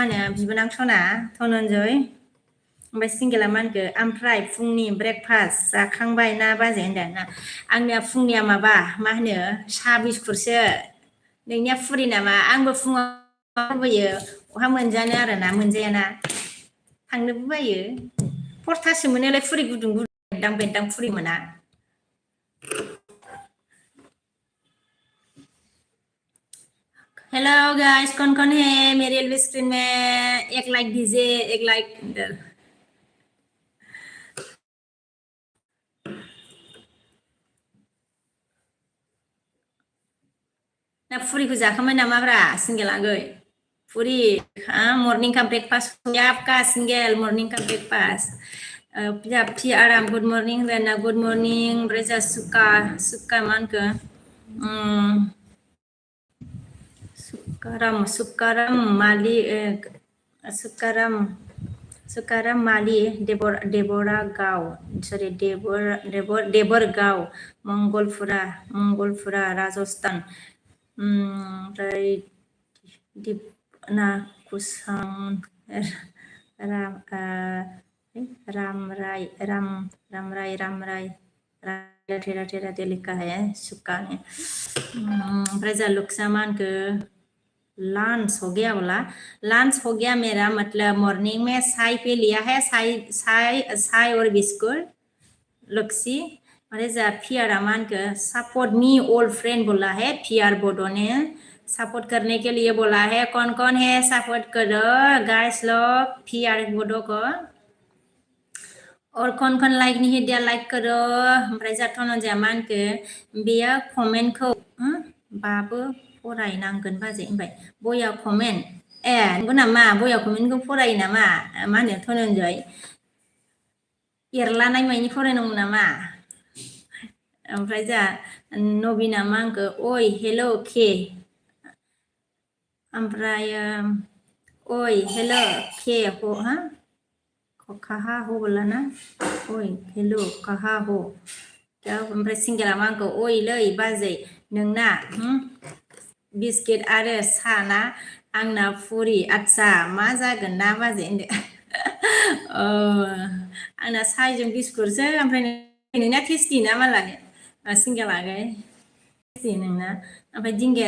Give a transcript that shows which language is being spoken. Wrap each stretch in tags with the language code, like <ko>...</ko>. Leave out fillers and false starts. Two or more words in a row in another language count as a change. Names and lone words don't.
<brx>होनो बिबोनां सना धनन्जय ओमफ्राय सिंगेला मा होनखो ओमफ्राय फुंनि ब्रेकफास्ट जाखांबाय ना बाजै होनदों ना आंनिया फुंनिया माबा मा होनो साहा बिस्कुटसो नोंनिया फुरि नामा आंबो फुङाव लुबैयो बहा मोनजानो आरोना मोनजायाना थांनोबो बायो खर्थासो मोनोलाय फुरि गुदुं गुदुं बेरदां फुरि मोना</brx> <en>hello guys</en> <hi>कौन है मेरे</hi> <en>LB screen</en> <hi>में एक लाइक दीजिए एक लाइक</hi> <brx>ना फुरिखौ जाखांबाय नामाब्रा सिंगेल आगै</brx> <hi>पूरी हाँ मॉर्निंग का ब्रेकफास्ट हो गया आपका सिंगल मॉर्निंग का ब्रेकफास्ट फिर आराम</hi> <en>good morning</en> <hi>बेना</hi> <en>good morning</en> <hi>ब्रेजा सुक्का मान के सुक्काराम माली सुक्काराम माली देबरा गाव सरि देबरगाव मंगलपुरा राजस्थान</hi> <brx>ओमफ्राय दिपना कुसां रामराय</brx> <hi>राधे राधे लिखा है सुक्का है</hi> <brx>ओमफ्राय जा लुक्सा मा होनखो</brx> <hi>लंच हो गया बोला लंच हो गया मेरा मतलब मॉर्निंग में चाय पे लिया है चाय और बिस्कुट लक्सी अरे जा पियारा मान के</hi> <en>support me old friend</en> <hi>बोला है पियार बोडो ने सपोर्ट करने के लिए बोला है कौन कौन है सपोर्ट करो गाइस लोग पियार बोडो को और कौन कौन लाइक नहीं दिया लाइक करो</hi> <brx>ओमफ्राय जाथ'नोजा मा होनखो बेयो कमेन्टखौ बाबो फरायनांगोन बाजै ओमफ्राय बया कमेन्ट नंगौ नामा बया कमेन्टखौ फरायो नामा मा होनो धनन्जय एरलानाय मानि फरायनांगौ नामा ओमफ्राय जा नबिना मा होनखो ओइ हेल' के ओमफ्राय ओइ हेल' के</brx> <hi>कहाँ हो बोला ना ओइ हेलो कहाँ हो</hi> <brx>ओमफ्राय सिंगेला मा आंखौ ओइलै बाजै नोंना बिस्किट आरो साना आंना फुरि आदसा मा जागोन ना बाजै होनदो आंना साहाजों बिस्कुटसो ओमफ्राय नोंना टेस्टि ना मालाय सिंगेलागै टेस्टि नोंना ओमफ्राय दिंगाया</brx>